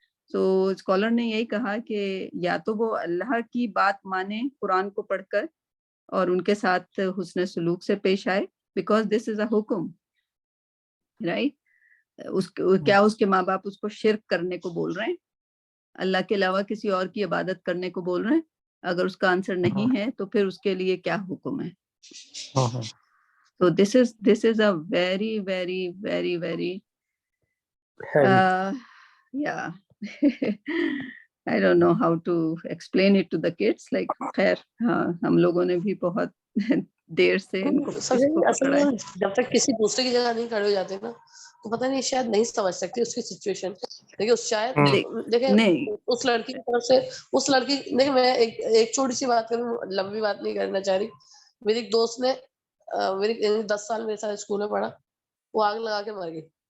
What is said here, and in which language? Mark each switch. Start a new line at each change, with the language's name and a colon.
Urdu: تو اسکالر نے یہی کہا کہ یا تو وہ اللہ کی بات مانے قرآن کو پڑھ کر اور ان کے ساتھ حسن سلوک سے پیش آئے,
English: because this is a
Urdu: حکم, رائٹ. کیا اس کے ماں باپ اس کو شرک کرنے کو بول رہے ہیں, اللہ کے علاوہ کسی اور کی عبادت کرنے کو بول رہے ہیں؟ اگر اس کا آنسر نہیں ہے تو پھر اس کے لیے کیا حکم ہے.
English: So this is a very very very very yeah I don't know how to explain it to the kids, like
Urdu: خیر ہم لوگوں نے بھی بہت دیر سے ان کو پکڑا ہے. جب تک کسی دوسرے کی جگہ نہیں کھڑے ہو جاتے نا تو پتہ نہیں شاید نہیں سمجھ سکتی اس کی سچویشن. دیکھیں شاید دیکھیں اس لڑکی کی طرف سے اس لڑکی دیکھیں میں ایک چھوٹی سی بات کروں, لمبی بات نہیں کرنا چاہ رہی. میری ایک دوست نے میری 10 سال میرے ساتھ اسکول میں پڑھا, وہ آگ لگا کے مر گئی.